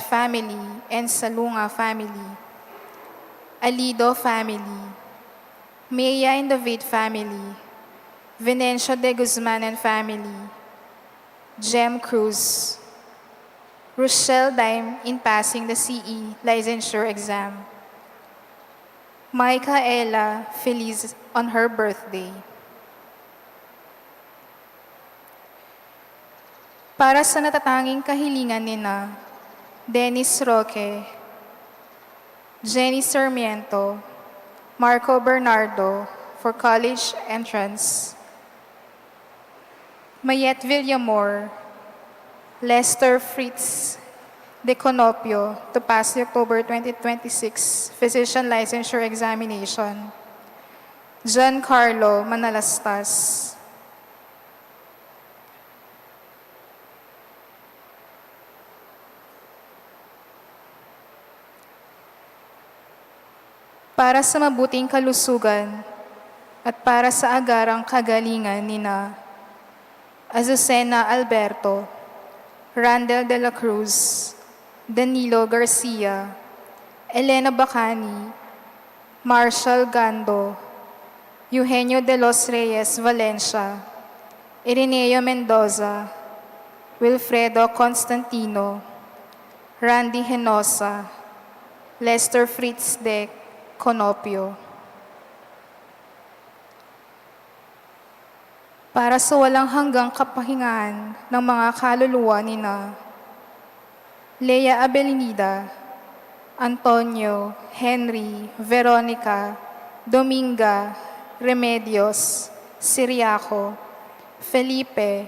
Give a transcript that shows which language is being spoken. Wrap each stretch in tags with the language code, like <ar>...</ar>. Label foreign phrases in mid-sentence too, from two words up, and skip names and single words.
<en>family and Salunga family, Alido family, Maya and David family, Venencio de Guzman and family, Jem Cruz, Rochelle Dime in passing the CE licensure exam, Micaela Feliz on her birthday.</en> <tl>Para sa natatanging kahilingan nina Dennis Roque, Jenny Sarmiento, Marco Bernardo</tl> <en>for college entrance, Mayet Villamor, Lester Fritz De Conopio to pass the October 2026 physician licensure examination, Giancarlo Manalastas,</en> <tl>para sa mabuting kalusugan at para sa agarang kagalingan nina Azucena Alberto, Randel de la Cruz, Danilo Garcia, Elena Bacani, Marshall Gando, Eugenio de los Reyes Valencia, Ireneo Mendoza, Wilfredo Constantino, Randy Henosa, Lester Fritz de Conopio. Para sa walang hanggang kapahingahan ng mga kaluluwa nina Lea Abelinida, Antonio, Henry, Veronica, Dominga, Remedios, Siriaco, Felipe,</tl>